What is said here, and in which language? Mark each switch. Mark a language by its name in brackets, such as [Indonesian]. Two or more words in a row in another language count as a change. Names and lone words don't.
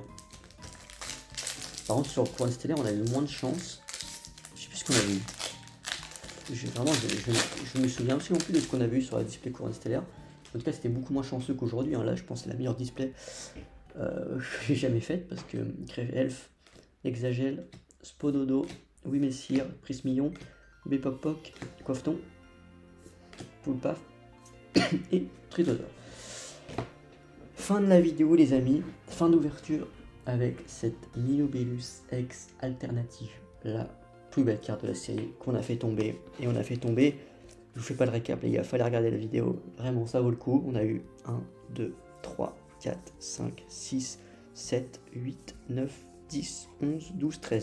[French] Par contre, sur Couronne Stellaire, on a eu moins de chance. Je sais plus ce qu'on avait eu. Je me souviens aussi non plus de ce qu'on avait eu sur la display Couronne Stellaire. En tout cas, c'était beaucoup moins chanceux qu'aujourd'hui. Hein. Là, je pense que c'est la meilleure display que j'ai jamais faite. Parce que Crève Elf, Exagel, Spododo, Wimessir, Prismillon, Bepokpok, Coiffeton, Poulpaf et Tritosaur. Fin de la vidéo, les amis. Fin d'ouverture avec cette Milobellus X alternative. La plus belle carte de la série qu'on a fait tomber. Et on a fait tomber, je vous fais pas le récap les gars, fallait regarder la vidéo, vraiment ça vaut le coup. On a eu 1, 2, 3, 4, 5, 6, 7, 8, 9, 10, 11, 12, 13.